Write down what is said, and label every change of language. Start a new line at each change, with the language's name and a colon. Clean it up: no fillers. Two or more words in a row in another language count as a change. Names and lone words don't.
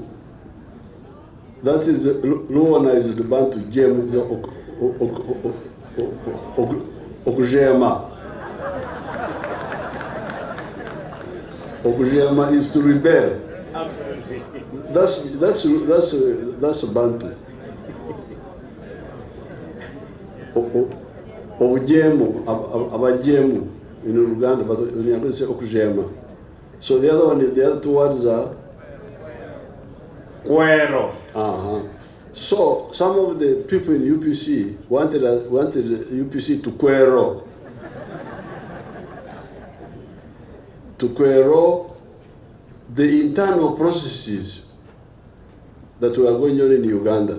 English: That is Luana is the Bantu. Jem is Okujema. Okujema is to rebel. Absolutely. That's Bantu.
Nyankole: Obujemu, abajemu
English: in Uganda, but when you say Okujema. So the other two words are Cuero. So some of the people in UPC wanted UPC to quero the internal processes that were going on in Uganda.